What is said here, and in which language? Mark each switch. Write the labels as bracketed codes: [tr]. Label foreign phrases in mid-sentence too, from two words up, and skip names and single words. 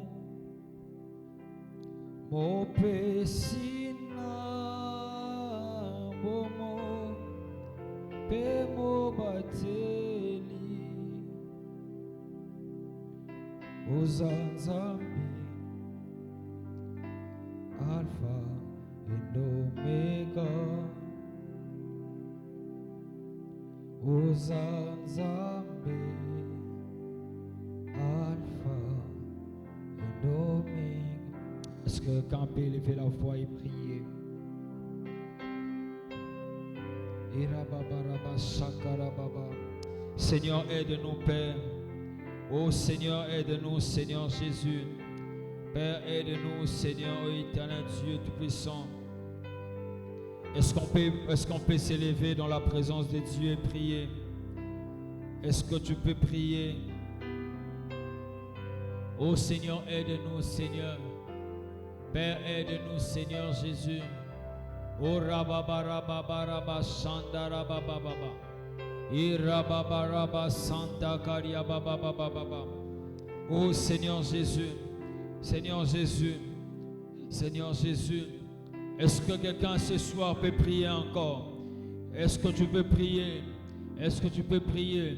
[ln] Mopesina bomo, Pemo bateli, Ozanzambi, [en] Alpha and Omega. [ln] Ozanzambe, [en] Alpha and Omega. [fr] Est-ce que quelqu'un peut lever la voix et prier? Irababaraba sakarababa. Seigneur, aide-nous, Père. Oh Seigneur, aide-nous, Seigneur Jésus. Père, aide-nous, Seigneur, oh éternel Dieu Tout-Puissant. Est-ce qu'on peut s'élever dans la présence de Dieu et prier? Est-ce que tu peux prier? Oh Seigneur, aide-nous, Seigneur. Père, aide-nous, Seigneur Jésus. Oh rababarababa sandarabababa. Irababaraba santa karia babababa. Oh Seigneur Jésus. Seigneur Jésus. Seigneur Jésus. Est-ce que quelqu'un ce soir peut prier encore? Est-ce que tu peux prier? Est-ce que tu peux prier?